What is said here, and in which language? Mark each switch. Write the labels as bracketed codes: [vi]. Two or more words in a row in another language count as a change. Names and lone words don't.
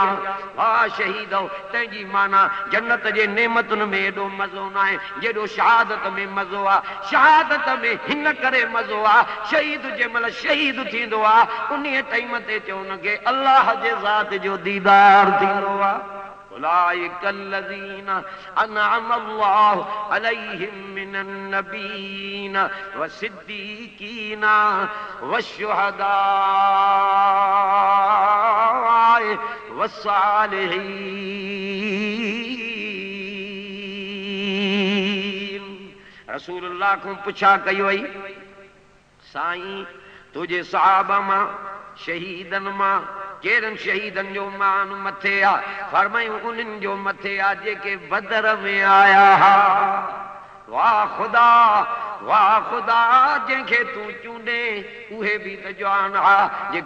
[sd] वाह शहीदो तंहिंजी माना जन्नत जे नेमतुनि में एॾो मज़ो न आहे जेॾो शहादत में मज़ो आहे। शहादत में हिन करे मज़ो आहे शहीद जंहिं महिल शहीद थींदो आहे उन टाइम ते चओ हुनखे अल्लाह जे ज़ात जो दीदार थींदो आहे। [ar] أولئك الذين أنعم الله عليهم من النبيين والصديقين والشهداء والصالحين. [sd] रसूलुल्लाह को पुछा कई वई साईं तुझे सहाबा मां शहीदनि मां केरनि शहीदनि जो मान मथे फरमायूं उन्हनि जो मथे जेके बदर में आया वाह खुदा वाह खुदा जंहिंखे तूं चूंडे उहे बि त जवान हा जेके